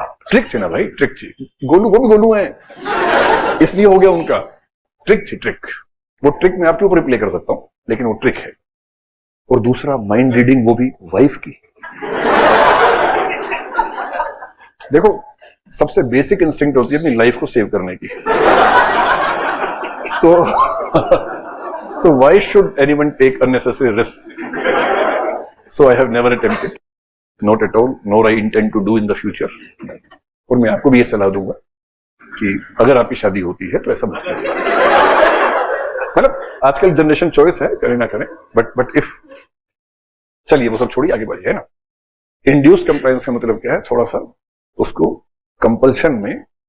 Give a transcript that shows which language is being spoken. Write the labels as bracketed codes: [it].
[hi] Trick थी ना भाई, ट्रिक थी। गोलू, वो भी गोलू है इसलिए हो गया उनका। ट्रिक थी, ट्रिक। वो ट्रिक मैं आपके ऊपर प्ले कर सकता हूं, लेकिन वो ट्रिक है। और दूसरा माइंड रीडिंग, वो भी वाइफ की। देखो सबसे बेसिक इंस्टिंक्ट होती है अपनी लाइफ को सेव करने की। [en] so why should anyone take unnecessary risks? So I have never attempted, not at all, nor I intend to do in the future. [hi] और मैं आपको भी ये सलाह दूंगा कि अगर आपकी शादी होती है तो ऐसा मत करिए। मतलब आजकल जनरेशन चॉइस है, करें ना करें, [en] but if, [hi] चलिए वो सब छोड़िए, आगे बढ़िए, है ना। इंड्यूस्ड कंप्लायंस का मतलब क्या है? थोड़ा सा उसको कंपल्शन में